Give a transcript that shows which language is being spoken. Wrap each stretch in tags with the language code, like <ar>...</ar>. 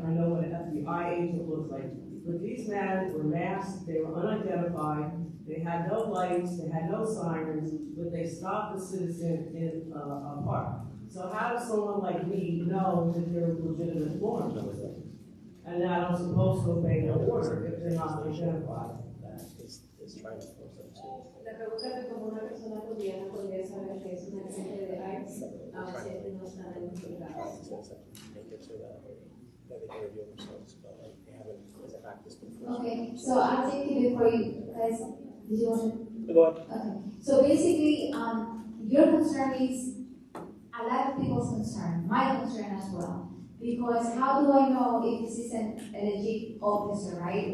<en>I know what an FBI agent looks like. But these men were masked, they were unidentified, they had no lights, they had no sirens, but they stopped the citizen in a park. So how does someone like me know that they're legitimate law enforcement? And that I'm supposed to obey their order if they're not identified?</en> <es>La pregunta es cómo una persona cotidiana podría saber que es un agente de ICE, aun si ellos no están identificados.</es> <en>Okay, so I'll take you before you guys, did you want to? Go ahead. Okay, so basically, your concern is a lot of people's concern, my concern as well. Because how do I know if this is a legit officer, right?</en>